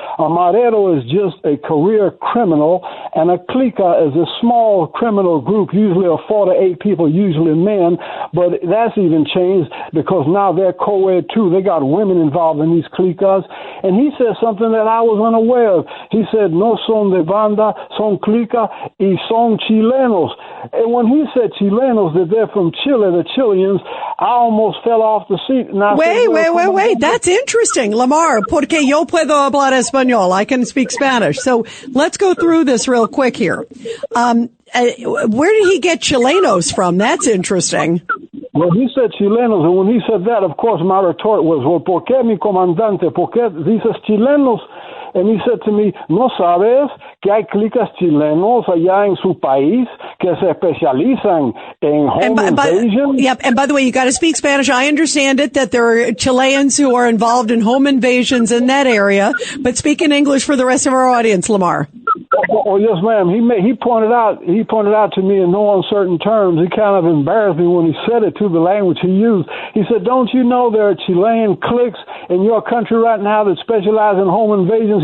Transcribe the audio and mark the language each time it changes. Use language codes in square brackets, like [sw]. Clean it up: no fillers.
[en] A marero is just a career criminal, and a clica is a small criminal group, usually of 4 to 8 people, usually men, but that's even changed because now they're co-ed too. They got women involved in these clicas, and he said something that I was unaware of. He said, [es] no son de banda, son clica, y son chilenos. [en] And when he said chilenos, that they're from Chile, the Chileans, I almost fell off the seat. And I Wait. That's interesting, [es] Lamar, porque yo puedo hablar español. [en] I can speak Spanish. So let's go through this real quick here. Where did he get Chilenos from? That's interesting. Well, he said Chilenos, and when he said that, of course, my retort was, well, [es] ¿por qué mi comandante? ¿Por qué dices Chilenos? [en] And he said to me, [es] ¿no sabes que hay clicas chilenos allá en su país que se especializan en [en] home invasion? Yep. And by the way, you got to speak Spanish. I understand it that there are Chileans who are involved in home invasions in that area, but speak in English for the rest of our audience, Lamar. Oh, yes, ma'am. He pointed out to me in no uncertain terms. He kind of embarrassed me when he said it to the language he used. He said, don't you know there are Chilean cliques in your country right now that specialize in home invasions?